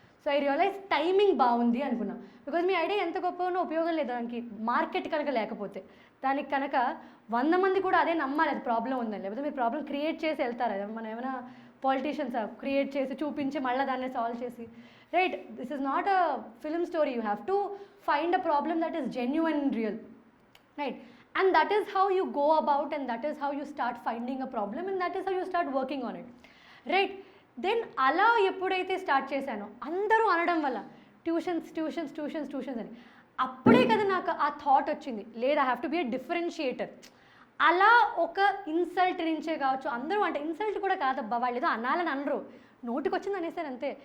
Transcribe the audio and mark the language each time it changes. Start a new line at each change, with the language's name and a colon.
Telugu: So I realise timing బాగుంది అనుకున్నాం. Because మీ idea ఎంత గొప్పగా ఉపయోగం లేదు, దానికి మార్కెట్ కనుక లేకపోతే, దానికి కనుక 100 మంది కూడా అదే నమ్మాలి అది ప్రాబ్లం ఉందని. లేకపోతే మీరు ప్రాబ్లం క్రియేట్ చేసి వెళ్తారు. మనం ఏమైనా పాలిటీషియన్స్ క్రియేట్ చేసి చూపించి మళ్ళీ దాన్ని సాల్వ్ చేసి, right,
English: This is not a film story. You have to find a problem that is genuine and real, right? And that is how you go about, and that is how you start finding a problem, and that is how you start working on it, right?
Telugu: Then అలా ఎప్పుడైతే start చేశానో అందరూ అనడం వల్ల tuitions అని, అప్పుడే కదా నాకు ఆ థాట్ వచ్చింది, లేదు
English: I have to be a differentiator.
Telugu: అలా ఒక ఇన్సల్ట్ నుంచే కావచ్చు, అందరూ అంటే ఇన్సల్ట్ కూడా కాదబ్బా, వాళ్ళు ఏదో అనాలని అనరు, నోటికి వచ్చింది అనేసారు అంతే.